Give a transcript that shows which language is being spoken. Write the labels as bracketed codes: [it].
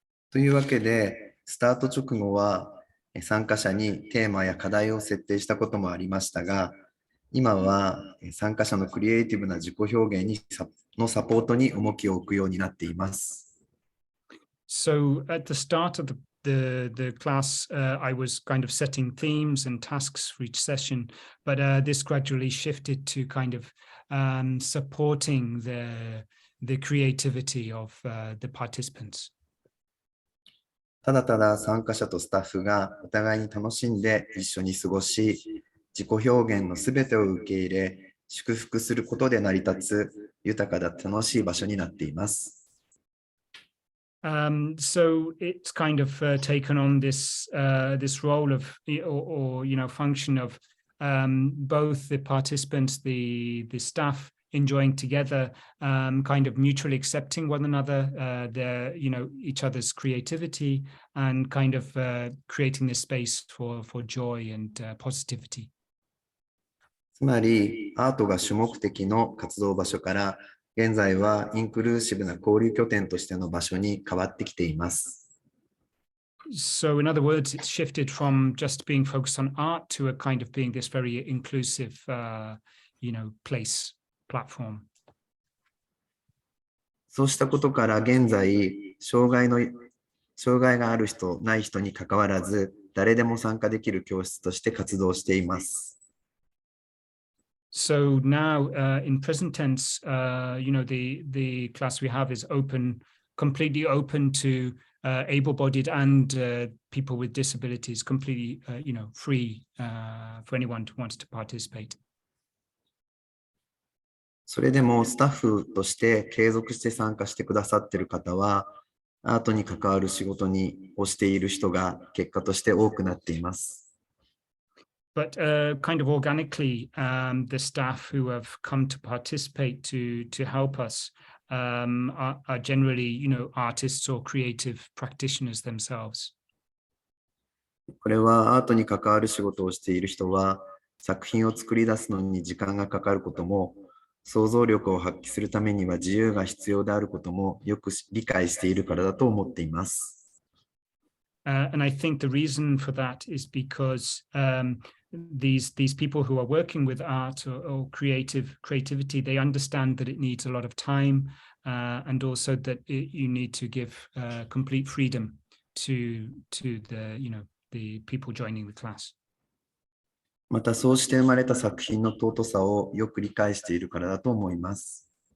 [ja] というわけで、スタート直後は参加者にテーマや課題を設定したこともありましたが、今は参加者のクリエイティブな自己表現のサポートに重きを置くようになっています。 [en] So at the start of the class, I was kind of setting themes and tasks for each session, but this gradually shifted to kind of supporting the creativity of the participants. [ja] ただただ参加者とスタッフがお互いに楽しんで一緒に過ごし、自己表現のすべてを受け入れ、祝福することで成り立つ豊かで楽しい場所になっています。 [en] So it's kind of taken on this role of or function of both the participants, the staff enjoying together, kind of mutually accepting one another, their each other's creativity, and kind of creating this space for joy and positivity. [ja] つまり、アートが主目的の活動場所から、現在はインクルーシブな交流拠点としての場所に変わってきています。 [en] So in other words, it's shifted from just being focused on art to a kind of being this very inclusive, place, platform. [ja] そうしたことから現在、障害がある人、ない人にかかわらず、誰でも参加できる教室として活動しています。 [en] So now, in present tense, the class we have is completely open to able-bodied and people with disabilities, completely, free for anyone who wants to participate. [ja] それでもスタッフとして継続して参加してくださっている方は、アートに関わる仕事をしている人が結果として多くなっています。 [en] But kind of organically, the staff who have come to participate to help us are generally, artists or creative practitioners themselves. [ja] これはアートに関わる仕事をしている人は、作品を作り出すのに時間がかかることも、想像力を発揮するためには自由が必要であることもよく理解しているからだと思っています。 [en] And I think the reason for that is because these people who are working with art or creativity, they understand that it needs a lot of time, and also that you need to give complete freedom to the people joining the class. [ja] またそうして生まれた作品の尊さをよく理解しているからだと思います。